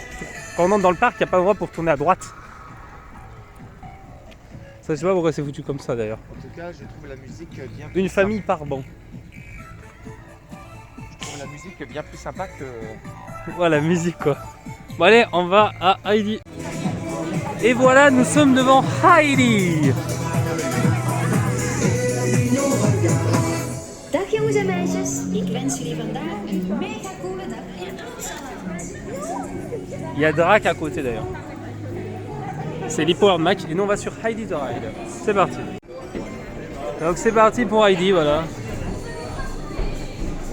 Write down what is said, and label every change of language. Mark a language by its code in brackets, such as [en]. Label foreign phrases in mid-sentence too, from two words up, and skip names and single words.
[fr] Quand on entre dans le parc, il n'y a pas d'endroit pour tourner à droite. Ça, je sais pas pourquoi c'est foutu comme ça d'ailleurs. En tout cas, je trouve la musique bien plus Une famille par banc. Je trouve la musique bien plus sympa que... Voilà, la musique quoi. Bon allez, on va à Heidi. Et voilà, nous sommes devant Heidi. [nl] Dag jongens en meisjes, ik wens jullie vandaag een mega coole dag in Amsterdam. [fr] Il y a Drac à côté d'ailleurs. C'est l'E-Powered Mac et nous on va sur Heidi the Ride. C'est parti. Donc c'est parti pour Heidi, voilà.